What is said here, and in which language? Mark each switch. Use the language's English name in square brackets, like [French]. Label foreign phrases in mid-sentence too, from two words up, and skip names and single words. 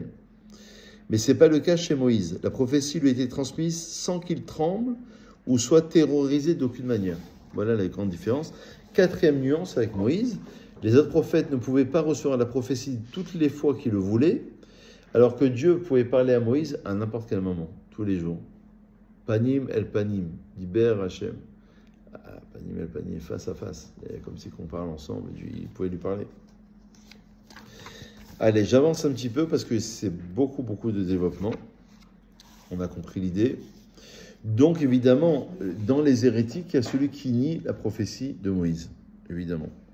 [French] Mais ce n'est pas le cas chez Moïse. La prophétie lui a été transmise sans qu'il tremble ou soit terrorisé d'aucune manière. Voilà la grande différence. 4e nuance avec Moïse. Les autres prophètes ne pouvaient pas recevoir la prophétie toutes les fois qu'ils le voulaient, alors que Dieu pouvait parler à Moïse à n'importe quel moment, tous les jours. [Hebrew] פנים אל פנים, דיבר השם. פנים אל פנים, [French] face à face. Comme si on parle ensemble, il pouvait lui parler. Allez, j'avance un petit peu parce que c'est beaucoup de développement. On a compris l'idée. Donc évidemment, dans les hérétiques, il y a celui qui nie la prophétie de Moïse, évidemment.